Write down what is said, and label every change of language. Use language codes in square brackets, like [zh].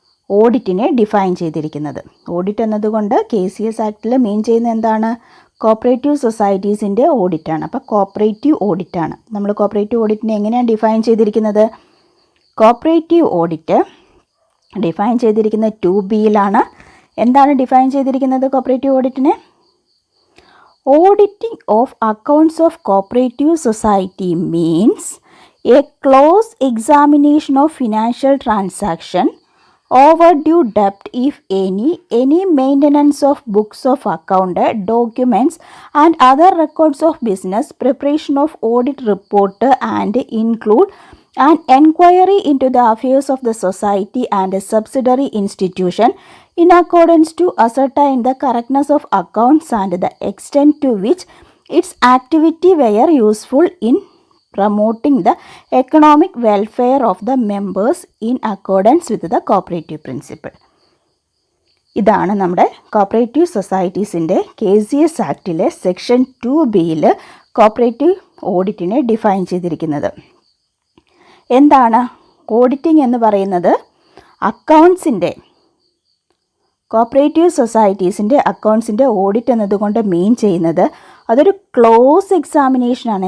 [ml] ഓഡിറ്റിനെ define ചെയ്തിരിക്കുന്നത്. Audit എന്നതുകൊണ്ട് KCS ആക്റ്റിൽ മീൻ ചെയ്യുന്നത് എന്താണ്? കോപ്പറേറ്റീവ് സൊസൈറ്റീസിൻ്റെ ഓഡിറ്റാണ്. അപ്പോൾ കോപ്പറേറ്റീവ് ഓഡിറ്റാണ്. നമ്മൾ കോപ്പറേറ്റീവ് ഓഡിറ്റിനെ എങ്ങനെയാണ് ഡിഫൈൻ ചെയ്തിരിക്കുന്നത്? കോപ്പറേറ്റീവ് ഓഡിറ്റ് ഡിഫൈൻ ചെയ്തിരിക്കുന്നത് 2B. എന്താണ് ഡിഫൈൻ ചെയ്തിരിക്കുന്നത് cooperative ഓഡിറ്റിനെ? [en] Auditing of accounts of cooperative society means a close examination of financial transaction, overdue debt if any maintenance of books of account, documents and other records of business, preparation of audit report and include an enquiry into the affairs of the society and a subsidiary institution in accordance to ascertain the correctness of accounts and the extent to which its activity were useful in promoting the economic welfare of the members in accordance with the cooperative principle. [ml] ഇതാണ് നമ്മുടെ cooperative സൊസൈറ്റീസിൻ്റെ KCS ആക്റ്റിലെ section 2B cooperative ഓഡിറ്റിനെ define ചെയ്തിരിക്കുന്നത്. എന്താണ് auditing എന്ന് പറയുന്നത്? അക്കൗണ്ട്സിൻ്റെ, cooperative സൊസൈറ്റീസിൻ്റെ അക്കൗണ്ട്സിൻ്റെ audit എന്നതുകൊണ്ട് മീൻ ചെയ്യുന്നത് അതൊരു close എക്സാമിനേഷനാണ്.